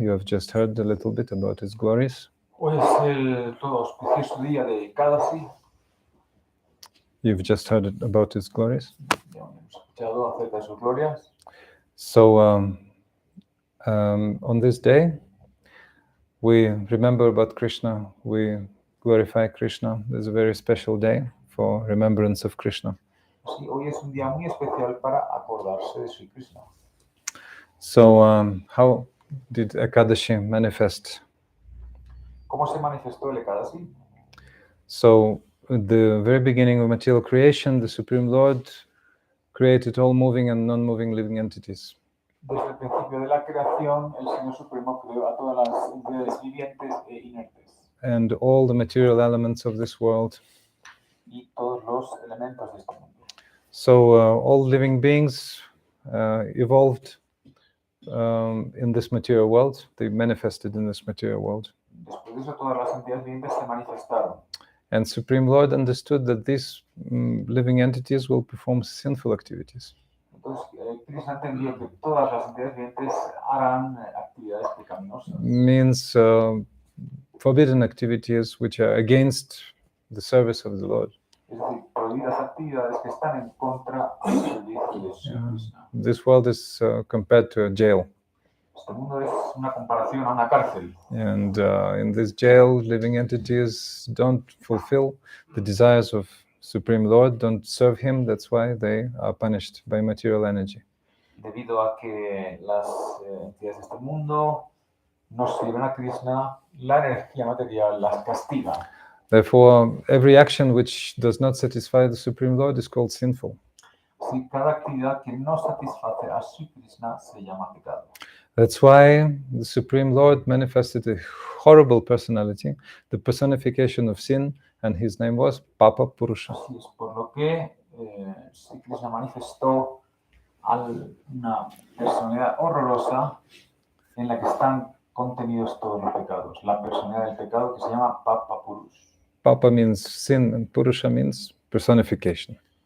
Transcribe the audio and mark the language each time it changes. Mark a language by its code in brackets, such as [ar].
[en] You have just heard a little bit about its glories. [es] Hoy es el todo auspicioso día de Kadasi. [en] You've just heard about its glories. [es] Ya hemos escuchado acerca de sus glorias. [en] So on this day, we remember about Krishna, we glorify Krishna. There's a very special day for remembrance of Krishna. [es] Sí, hoy es un día muy especial para acordarse de Sri Krishna. [en] So how did Ekadashi manifest? [es] ¿Cómo se manifestó el Ekadasi? [en] So at the very beginning of material creation, the Supreme Lord created all moving and non-moving living entities. [es] Desde el principio de la creación, el Señor Supremo creó a todas las entidades vivientes e inertes. [en] And all the material elements of this world. [es] Y todos los elementos de este mundo. [en] So all living beings evolved in this material world. They manifested in this material world. [es] Después de eso, todas las entidades vivientes se manifestaron. [en] And Supreme Lord understood that these living entities will perform sinful activities. [es] Entonces, Krishna entendió que todas las entidades vivientes harán actividades pecaminosas. [en] Means forbidden activities which are against the service of the Lord. [es] Es decir, prohibidas actividades que están en contra del servicio de Sri Krishna. [en] This world is compared to a jail. [es] Este mundo es una comparación a una cárcel. [en] And in this jail, living entities don't fulfill the desires of Supreme Lord, don't serve Him. That's why they are punished by material energy. [es] Debido a que las entidades de este mundo no sirven a Krishna, la energía material las castiga. [en] Therefore, every action which does not satisfy the Supreme Lord is called sinful. [es] Si cada actividad que no satisface a Sri Krishna se llama pecado. [en] That's why the Supreme Lord manifested a horrible personality, the personification of sin, and his name was Papa Purusha. [es] Así es, por lo que Sri Krishna manifestó una personalidad horrorosa en la que están contenidos todos los pecados. La personalidad del pecado que se llama Papa Purusha. [en] Papa means sin and Purusha means personification.